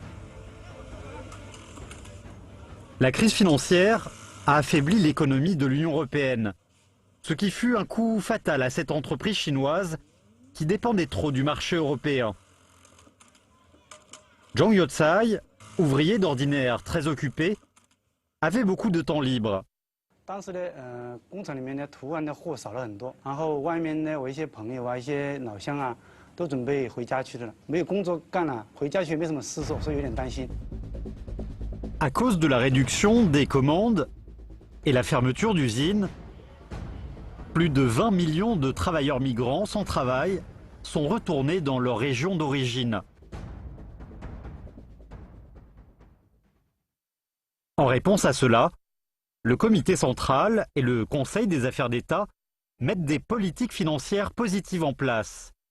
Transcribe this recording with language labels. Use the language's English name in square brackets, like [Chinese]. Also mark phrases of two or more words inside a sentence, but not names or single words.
[French] La crise financière a affaibli l'économie de l'Union européenne, ce qui fut un coup fatal à cette entreprise chinoise qui dépendait trop du marché européen. Zhang Youcai, ouvrier d'ordinaire très occupé, avait beaucoup de temps libre. [Chinese] 当时的工厂里面的图案的货少了很多，然后外面呢，我一些朋友啊、一些老乡啊，都准备回家去了，没有工作干了，回家去也没什么事做，所以有点担心。 [French] À cause de la réduction des commandes et la fermeture d'usines, plus de 20 millions de travailleurs migrants sans travail sont retournés dans leur région d'origine. En réponse à cela, le Comité central et le Conseil des affaires d'État mettent des politiques financières positives en place.